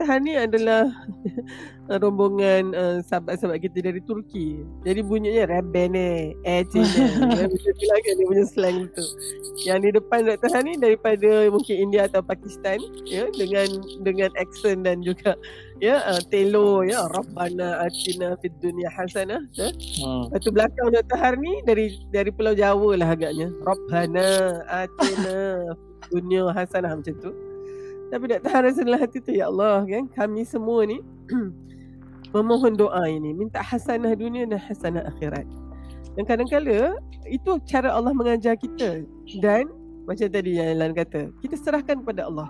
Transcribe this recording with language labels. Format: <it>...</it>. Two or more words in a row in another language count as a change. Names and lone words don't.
<ms>Han ni adalah rombongan sahabat-sahabat kita dari Turki.</ms> <ar>Jadi bunyinya Rabbana atina.</ar> <ms>Dia punya slang tu. Yang di depan Dr. Han ni daripada mungkin India atau Pakistan dengan accent dan juga telo</ms> <ar>ربنا آتنا في الدنيا حسنة.</ar> <ms>Lepas tu belakang Dr. Har ni dari Pulau Jawa lah agaknya.</ms> <ar>ربنا آتنا في الدنيا حسنة</ar> <ms>macam tu. Tapi Dr. Har rasa dalam hati tu,</ms> <ar>يا الله</ar> <ms>kan, kami semua ni memohon doa ini, minta hasanah dunia dan hasanah akhirat. Dan kadang-kadang itu cara Allah mengajar kita. Dan macam tadi yang Lan kata, kita serahkan kepada Allah.</ms>